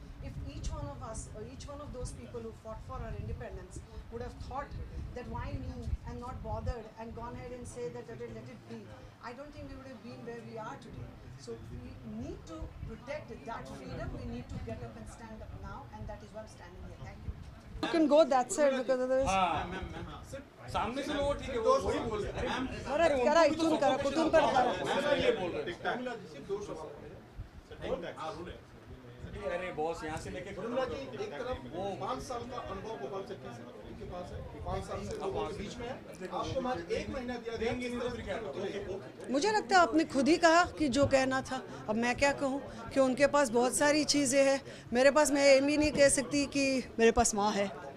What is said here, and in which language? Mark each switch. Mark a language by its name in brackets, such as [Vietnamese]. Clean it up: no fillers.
[English] If each one of us, or each one of those people who fought for our independence would have thought that why me and not bothered and gone ahead and say that let it be, I don't think we would have been where we are today. So we need to protect that freedom. We need to get up and stand up now, and that is why I'm standing here. Thank you. You can go that side because otherwise. [Hindi] सामने से लोग ठीक है वो वही बोल रहे हैं. [Marathi] अरे करा इथून करा कुठून पण करा. [Hindi] अरे बॉस यहाँ से लेके एक तरफ वो 5 साल का अनुभव गोपाल चक्की के पास है, 5 साल से बीच में है, आपको मात्र 1 महीना दिया देंगे. मुझे लगता है आपने खुद ही कहा कि जो कहना था. अब मैं क्या कहूँ कि उनके पास बहुत सारी चीज़ें हैं, मेरे पास मैं ये भी नहीं कह सकती कि मेरे पास माँ है.